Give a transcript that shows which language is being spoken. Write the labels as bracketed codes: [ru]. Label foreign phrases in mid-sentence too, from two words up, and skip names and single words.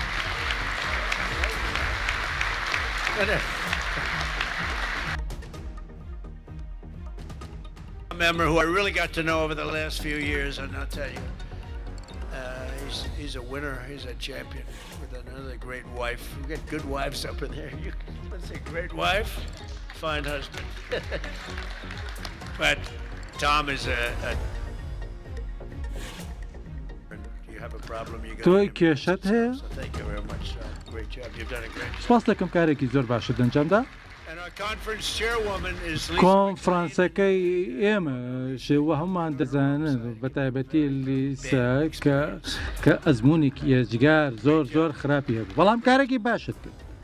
[en] A member who I really got to know over the last few years, and I'll tell you, he's a winner. He's a champion with another great wife. We got good wives up in there. Let's say great wife, fine husband. But Tom is a [ckb] تۆی کێشت هەیە؟ سپاس دەکەم کارێکی زۆر باشت ئەنجامدا. کۆنفرانسەکەی ئێمە شێوە هەمومان دەزانن بە تایبەتی لیسا کە ئەزمونێکی ئێجگار زۆر خراپی هەبوو، بەڵام کارێکی باشت کرد.